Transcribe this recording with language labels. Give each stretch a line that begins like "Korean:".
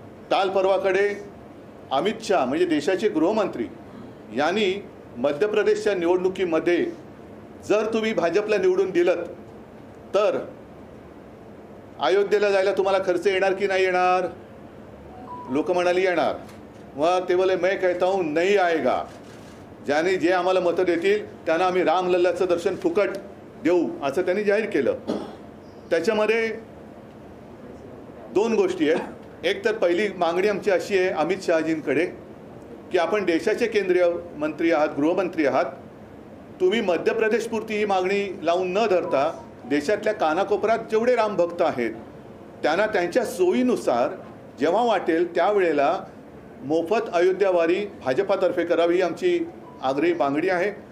Marathi: काल परवाकडे अमित शाह म्हणजे देशाचे गृहमंत्री यांनी मध्य प्रदेशच्या निवडणुकीमध्ये जर तुम्ही भाजपला निवडून दिलं तर अयोध्येला जायला तुम्हाला खर्च येणार की नाही येणार? लोक म्हणाली येणार। मग ते बोले
Hindi: मैं कहता हूँ नहीं आएगा।
Marathi: ज्याने जे आम्हाला मतं देतील त्यांना आम्ही रामलल्लाचं दर्शन फुकट देऊ असं त्यांनी जाहीर केलं। त्याच्यामध्ये 2 गोष्टी आहेत। एक तर पहिली मागणी आमची अशी आहे अमित शहाजींकडे की आपण देशाचे केंद्रीय मंत्री आहात, गृहमंत्री आहात, तुम्ही मध्य प्रदेशपुरती ही मागणी लावून न धरता देशातल्या कानाकोपऱ्यात जेवढे रामभक्त आहेत त्यांना त्यांच्या सोयीनुसार जेव्हा वाटेल त्यावेळेला मोफत अयोध्यावारी भाजपातर्फे करावी ही आमची आग्रही मागणी आहे.